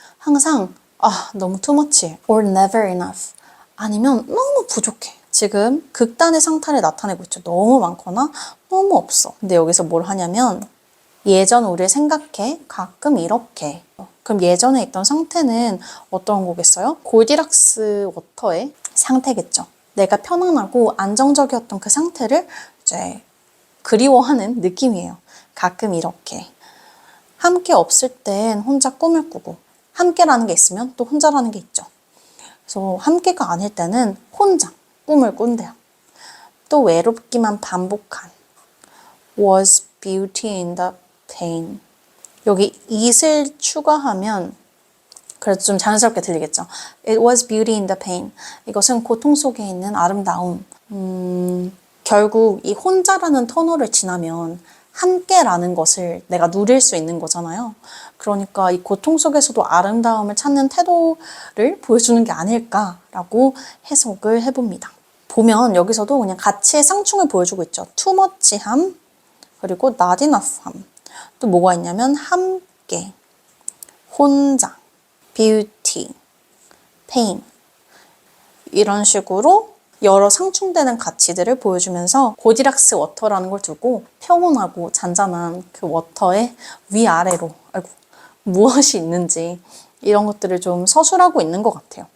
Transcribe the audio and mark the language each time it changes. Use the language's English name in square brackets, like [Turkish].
[Korean] 항상 너무 [English] too much or never enough. [Korean] 아니면 너무 부족해. 지금 극단의 상태를 나타내고 있죠. 너무 많거나 너무 없어. 근데 여기서 뭘 하냐면 예전 우리를 생각해. 가끔 이렇게. 그럼 예전에 있던 상태는 어떤 거겠어요? 골디락스 워터의 상태겠죠. 내가 편안하고 안정적이었던 그 상태를 이제 그리워하는 느낌이에요. 가끔 이렇게. 함께 없을 땐 혼자 꿈을 꾸고 함께라는 게 있으면 또 혼자라는 게 있죠. 그래서 함께가 아닐 때는 혼자 꿈을 꾼대요. 또 외롭기만 반복한 [English] was beauty in the pain. [Korean] 여기 it을 추가하면 그래도 좀 자연스럽게 들리겠죠. [English] It was beauty in the pain. [Korean] 이것은 고통 속에 있는 아름다움. 결국 이 혼자라는 터널을 지나면 함께라는 것을 내가 누릴 수 있는 거잖아요. 그러니까 이 고통 속에서도 아름다움을 찾는 태도를 보여주는 게 아닐까라고 해석을 해봅니다. 보면 여기서도 그냥 가치의 상충을 보여주고 있죠. [English] too much함, [Korean] 그리고 [English] not enough함. [Korean] 또 뭐가 있냐면 함께, 혼자, beauty, pain 이런 식으로 여러 상충되는 가치들을 보여주면서 골디락스 워터라는 걸 두고 평온하고 잔잔한 그 워터의 위아래로 무엇이 있는지 이런 것들을 좀 서술하고 있는 것 같아요.